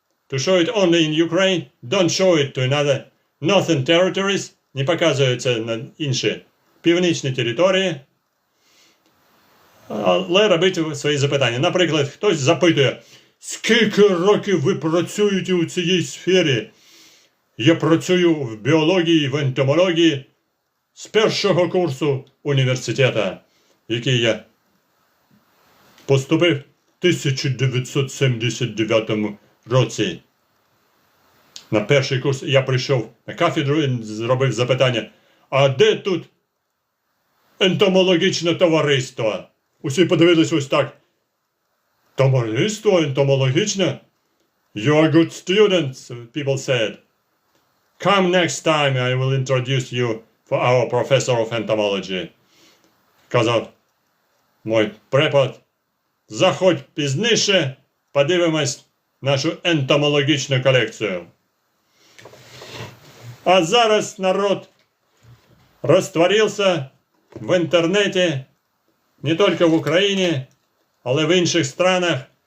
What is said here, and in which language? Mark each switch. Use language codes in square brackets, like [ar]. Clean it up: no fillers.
[en] To show it only in Ukraine, don't show it to another northern territories, [uk] не показується на інші північні території, але робити свої запитання. Наприклад, хтось запитує, скільки років ви працюєте у цій сфері? Я працюю в біології, в ентомології з першого курсу університету, який я поступив в 1979 році. На перший курс я прийшов на кафедру і зробив запитання, а де тут ентомологічне товариство? Усі подивились ось так. Товариство ентомологічне? [en] You are good students, people said. Come next time, I will introduce you for our professor of entomology. [uk] Казав мой препод, заходь пізніше, подивимось нашу ентомологічну колекцію. А зараз народ розтворився в інтернеті, не тільки в Україні, але в інших странах.